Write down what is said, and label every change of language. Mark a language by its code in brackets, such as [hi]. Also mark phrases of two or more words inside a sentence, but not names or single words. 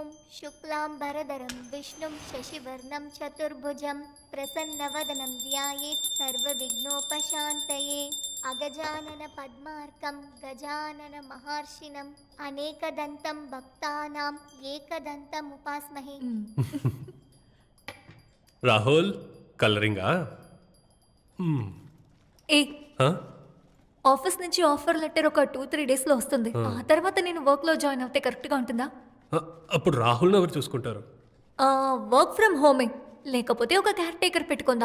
[sa] शुक्लांबरधरं विष्णुं शशिवर्णं चतुर्भुजं प्रसन्नवदनं ध्यायेत् सर्वविघ्नोपशान्तये अगजानन पद्मार्कं गजानन महर्षिणम् अनेकदन्तं भक्तानाम् एकदन्तमुपास्महे. [te] రాహుల్ కలరింగా ఏ ఆఫీస్ నుంచి [en] offer letter [te] ఒక 2-3 డేస్లో వస్తుంది. ఆ తర్వాత నేను వర్క్లో జాయిన్ అవుతే కరెక్ట్గా ఉంటుందా? అప్పుడు రాహుల్ని ఎవరు చూసుకుంటారు? [en] work from home, [te] లేకపోతే ఒక [en] care taker [te] పెట్టుకుందాం.